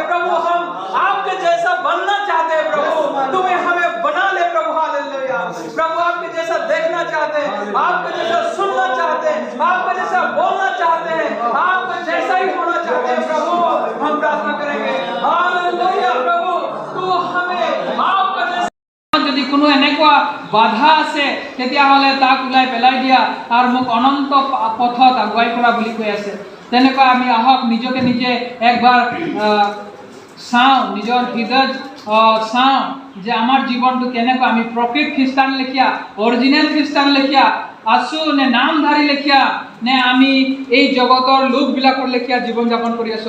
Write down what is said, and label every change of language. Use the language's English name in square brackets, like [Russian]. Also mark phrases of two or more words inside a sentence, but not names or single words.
[Hindi] प्रभु हम आपके जैसा बनना चाहते हैं प्रभु, तुम्हें हमें बना ले प्रभु। हालेलुया। प्रभु आपके जैसा देखना चाहते हैं, आपके जैसा सुनना चाहते हैं, आपके जैसा बोलना चाहते हैं, आपके जैसा ही होना चाहते हैं प्रभु। हम प्रार्थना करेंगे। हालेलुया। प्रभु तू हमें आपके जैसा, [Assamese] যদি কোনো এনেকুৱা বাধা আছে তেতিয়াহ'লে তাক ওলাই পেলাই দিয়া আৰু মোক অনন্ত পথত আগুৱাই কৰা বুলি কৈ আছে। তেনেকুৱা আমি আহক নিজকে নিজে একবাৰ চাওঁ, নিজৰ হৃদয় চাওঁ যে আমাৰ জীৱনটো কেনেকুৱা, আমি প্ৰকৃত খ্ৰীষ্টান লেখীয়া, অৰিজিনেল খ্ৰীষ্টান লেখীয়া আছো নে নামধাৰী লেখীয়া, নে আমি এই জগতৰ লোকবিলাকৰ লেখীয়া জীৱন যাপন কৰি আছো।